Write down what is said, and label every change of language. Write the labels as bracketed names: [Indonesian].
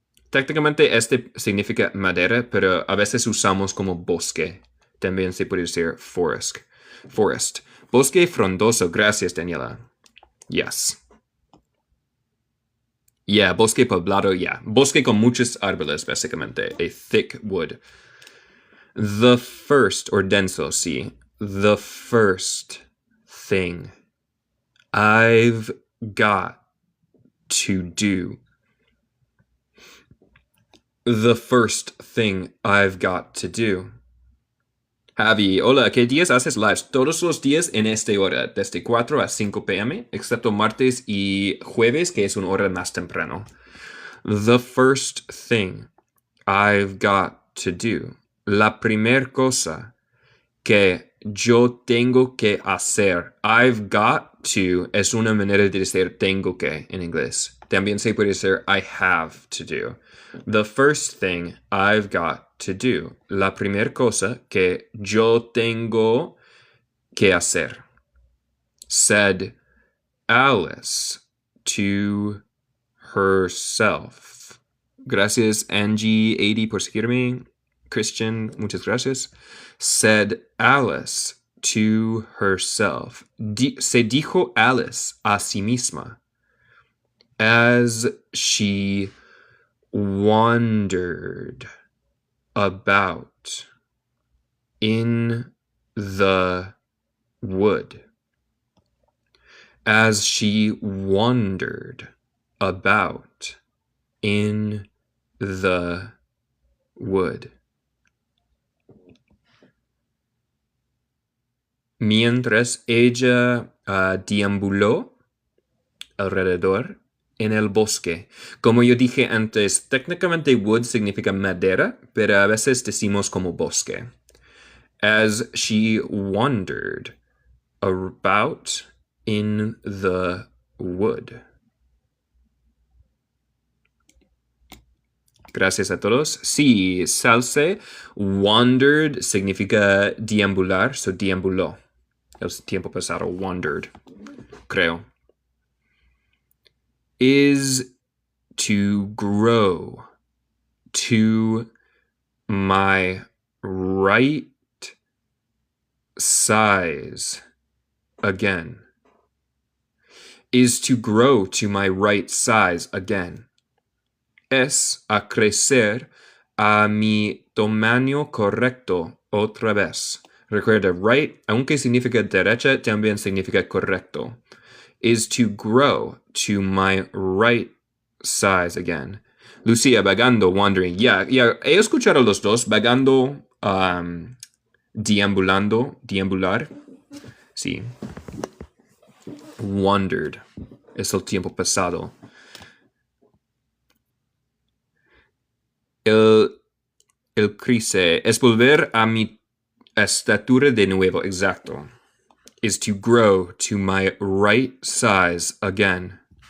[Spanish] Técnicamente este significa madera, pero a veces usamos como bosque. También se puede decir forest. Bosque frondoso. Gracias, Daniela. Yes. Yeah, bosque poblado, yeah. Bosque con muchos árboles, básicamente. [English] A thick wood. The first, or [Spanish] denso, sí. [English] The first thing I've got to do. The first thing I've got to do. [Spanish] Javi, hola, ¿qué días haces lives? Todos los días en esta hora, desde 4 a 5 p.m., excepto martes y jueves, que es una hora más temprano. [English] The first thing I've got to do. [Spanish] La primera cosa que yo tengo que hacer. [English] I've got to [Spanish] es una manera de decir tengo que en inglés. También se puede decir [English] I have to do. The first thing I've got to do. [Spanish] La primera cosa que yo tengo que hacer. [English] Said Alice to herself. [Spanish] Gracias Angie80 por seguirme. Christian, muchas gracias. [English] Said Alice to herself. [Spanish] Se dijo Alice a sí misma [English] as she wandered about in the wood. As she wandered about in the wood. [Spanish] Mientras ella deambuló alrededor en el bosque. Como yo dije antes, técnicamente wood significa madera, pero a veces decimos como bosque. [English] As she wandered about in the wood. [Spanish] Gracias a todos. Sí, Salse, wandered significa deambular, so deambuló. El tiempo pasado, wandered, creo. [English] Is to grow to my right size again. Is to grow to my right size again. [Spanish] Es a crecer a mi tamaño correcto otra vez. Recuerda, right, aunque significa derecha, también significa correcto. [English] Is to grow to my right size again. [Spanish] Lucía, vagando, wandering. Yeah, he escuchado los dos. Vagando, deambulando, deambular. Sí. Wandered. Es el tiempo pasado. El crice es volver a mi estatura de nuevo, exacto. [English] Is to grow to my right size again.